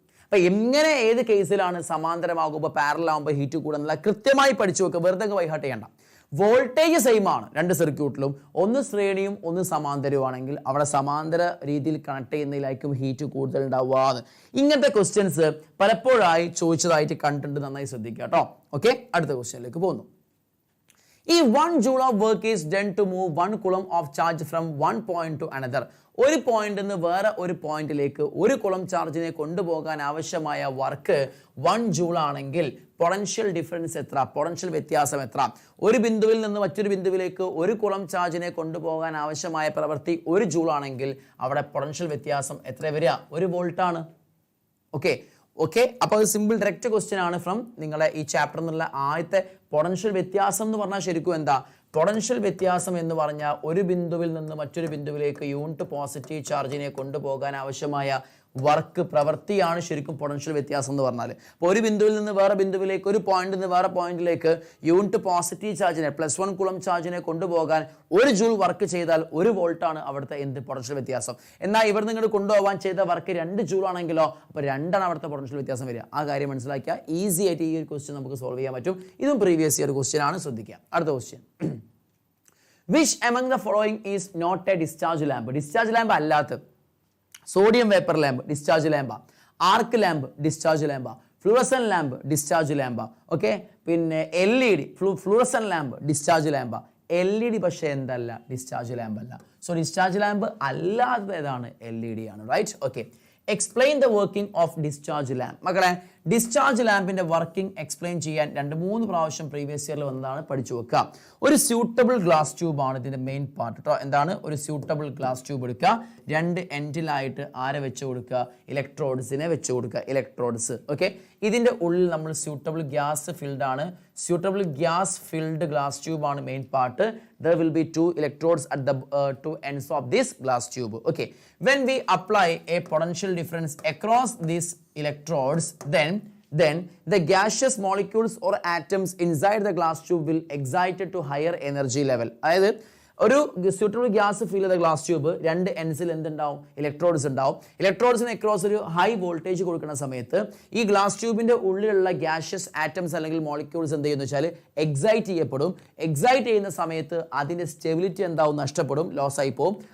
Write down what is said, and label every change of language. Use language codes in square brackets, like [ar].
[ml] അപ്പൊ എങ്ങനെ ഏത് കേസിലാണ് സമാന്തരമാകുമ്പോൾ പാരലൽ ആകുമ്പോൾ ഹീറ്റ് കൂടുക കൃത്യമായി പഠിച്ചു വെക്കുക. വെറുതെ വൈഹാട്ട് ചെയ്യണ്ട. വോൾട്ടേജ് സെയിം ആണ് രണ്ട് സർക്യൂട്ടിലും. ഒന്ന് ശ്രേണിയും ഒന്ന് സമാന്തരവുമാണെങ്കിൽ അവിടെ സമാന്തര രീതിയിൽ കണക്ട് ചെയ്യുന്നതിലായിരിക്കും ഹീറ്റ് കൂടുതൽ ഉണ്ടാവുക. ഇങ്ങനത്തെ ക്വസ്റ്റ്യൻസ് പലപ്പോഴായി ചോദിച്ചതായിട്ട് കണ്ടിട്ടുണ്ട്. നന്നായി ശ്രദ്ധിക്കുക കേട്ടോ. ഓക്കെ, അടുത്ത ക്വസ്റ്റ്യനിലേക്ക് പോകുന്നു. [en] ഈ 1 joule of work is done to move 1 coulomb of charge from one point to another. [ml] ഒരു പോയിന്റ് നിന്ന് വേറെ ഒരു പോയിന്റിലേക്ക് 1 coulomb ചാർജിനെ കൊണ്ടുപോകാൻ ആവശ്യമായ വർക്ക് 1 joule ആണെങ്കിൽ പൊട്ടൻഷ്യൽ ഡിഫറൻസ് എത്ര? പൊട്ടൻഷ്യൽ വ്യത്യാസം എത്ര? ഒരു ബിന്ദുവിൽ നിന്ന് മറ്റൊരു ബിന്ദുവിലേക്ക് 1 coulomb ചാർജിനെ കൊണ്ടുപോകാൻ ആവശ്യമായ പ്രവൃത്തി 1 joule ആണെങ്കിൽ അവിടെ പൊട്ടൻഷ്യൽ വ്യത്യാസം എത്ര വരിക? 1 വോൾട്ട് ആണ്. ഓക്കെ, അപ്പോൾ അത് [en] simple direct question [ml] ആണ് ഫ്രം നിങ്ങളെ ഈ ചാപ്റ്റർ എന്നുള്ള ആദ്യത്തെ. പൊട്ടൻഷ്യൽ വ്യത്യാസം എന്ന് പറഞ്ഞാൽ ശരിക്കും എന്താ? പൊട്ടൻഷ്യൽ വ്യത്യാസം എന്ന് പറഞ്ഞാൽ ഒരു ബിന്ദുവിൽ നിന്ന് മറ്റൊരു ബിന്ദുവിലേക്ക് യൂണിറ്റ് പോസിറ്റീവ് ചാർജിനെ കൊണ്ടുപോകാൻ ആവശ്യമായ വർക്ക് പ്രവൃത്തിയാണ് ശരിക്കും പൊട്ടൻഷ്യൽ വ്യത്യാസം എന്ന് പറഞ്ഞാൽ. അപ്പോൾ ഒരു ബിന്ദുവിൽ നിന്ന് വേറെ ബിന്ദുവിലേക്ക്, ഒരു പോയിന്റിൽ നിന്ന് വേറെ പോയിന്റിലേക്ക് യൂണിറ്റ് പോസിറ്റീവ് ചാർജിനെ +1 coulomb ചാർജിനെ കൊണ്ടുപോകാൻ 1 joule വർക്ക് ചെയ്താൽ 1 വോൾട്ടാണ് അവിടുത്തെ എന്ത് പൊട്ടൻഷ്യൽ വ്യത്യാസം. എന്നാൽ ഇവിടെ നിങ്ങൾ കൊണ്ടുപോകാൻ ചെയ്ത വർക്ക് 2 joule ആണെങ്കിലോ അപ്പോൾ 2 ആണ് അവിടുത്തെ പൊട്ടൻഷ്യൽ വ്യത്യാസം വരിക. ആ കാര്യം മനസ്സിലാക്കിയാൽ ഈസി ആയിട്ട് ഈ ഒരു ക്വസ്റ്റ്യൻ നമുക്ക് സോൾവ് ചെയ്യാൻ പറ്റും. ഇതും പ്രീവിയസ് ഇയർ ക്വസ്റ്റ്യൻ ആണ്, ശ്രദ്ധിക്കുക. അടുത്ത [en] Question, which among the following is not a discharge lamp? [ml] Discharge lamp അല്ലാത്ത സോഡിയം വേപ്പർ ലാമ്പ് ഡിസ്ചാർജ് ലാമ്പ, ആർക്ക് lamp discharge ലാമ്പ, fluorescent lamp discharge ലാമ്പ. Okay, പിന്നെ LED fluorescent lamp discharge ലാമ്പ. LED പക്ഷേ എന്തല്ല? ഡിസ്ചാർജ് ലാമ്പ് അല്ല. So discharge lamp അല്ലാത്തതാണ് LED ആണ്. Right. [en] Okay, explain the working of discharge lamp. [ml] മക്കളെ, discharge ലാമ്പിന്റെ working explain ചെയ്യാൻ 2-3 പ്രാവശ്യം previous ഇയറിൽ വന്നതാണ്, പഠിച്ചു വെക്കുക. ഒരു സ്യൂട്ടബിൾ ഗ്ലാസ് ട്യൂബ് ആണ് ഇതിന്റെ മെയിൻ പാർട്ട് കേട്ടോ. എന്താണ് ഒരു സ്യൂട്ടബിൾ ഗ്ലാസ് ട്യൂബ് എടുക്കുക, 2 എൻഡിലായിട്ട് ആരെ വെച്ച് കൊടുക്കുക, ഇലക്ട്രോഡ്സിനെ വെച്ച് കൊടുക്കുക, ഇലക്ട്രോഡ്സ്. ഓക്കെ, ഇതിന്റെ ഉള്ളിൽ നമ്മൾ സ്യൂട്ടബിൾ ഗ്യാസ് ഫിൽഡ് ആണ്, suitable gas filled glass tube ആണ് main part. [en] There will be 2 electrodes at the 2 ends of this glass tube. Okay, when we apply a potential difference across these electrodes, then the gaseous molecules or atoms inside the glass tube will excited to higher energy level. [ml] അതായത് ഒരു suitable gas ഫിൽ ചെയ്ത glass tube 2 എൻഡ്സിൽ എന്തുണ്ടാവും, electrodes ഉണ്ടാവും. ഇലക്ട്രോഡ്സിന് across ഒരു high voltage കൊടുക്കുന്ന സമയത്ത് ഈ glass ട്യൂബിന്റെ ഉള്ളിലുള്ള ഗ്യാഷ്യസ് ആറ്റംസ് അല്ലെങ്കിൽ മോളിക്യൂൾസ് എന്ത് ചെയ്യുന്നു വെച്ചാൽ എക്സൈറ്റ് ചെയ്യപ്പെടും. എക്സൈറ്റ് ചെയ്യുന്ന സമയത്ത് അതിന്റെ സ്റ്റെബിലിറ്റി എന്താവും, നഷ്ടപ്പെടും, ലോസ് ആയി പോകും.